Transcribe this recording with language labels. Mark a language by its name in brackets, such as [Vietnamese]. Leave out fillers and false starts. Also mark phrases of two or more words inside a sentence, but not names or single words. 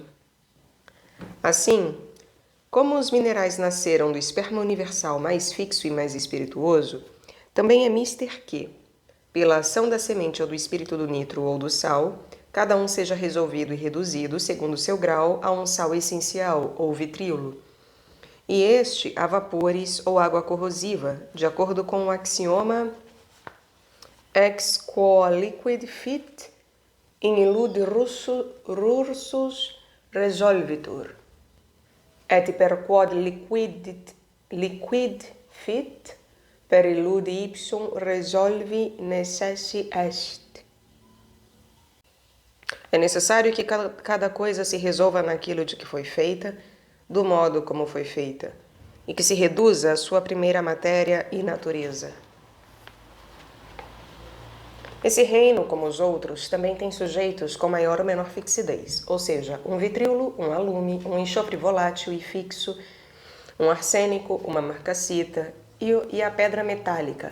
[Portuguese] Assim, como os minerais nasceram do esperma universal mais fixo e mais espirituoso, também é mister que, pela ação da semente ou do espírito do nitro ou do sal, cada um seja resolvido e reduzido, segundo seu grau, a um sal essencial ou vitríolo. e este a vapores ou água corrosiva, de acordo com o axioma [Latin] ex quo liquid fit in illud rursus resolvitur, et per quod liquid fit per illud ipsum resolvi necessi est. [Portuguese] É necessário que cada coisa se resolva naquilo de que foi feita, do modo como foi feita, e que se reduza à sua primeira matéria e natureza. Esse reino, como os outros, também tem sujeitos com maior ou menor fixidez, ou seja, um vitríolo, um alume, um enxofre volátil e fixo, um arsênico, uma marcassita e a pedra metálica.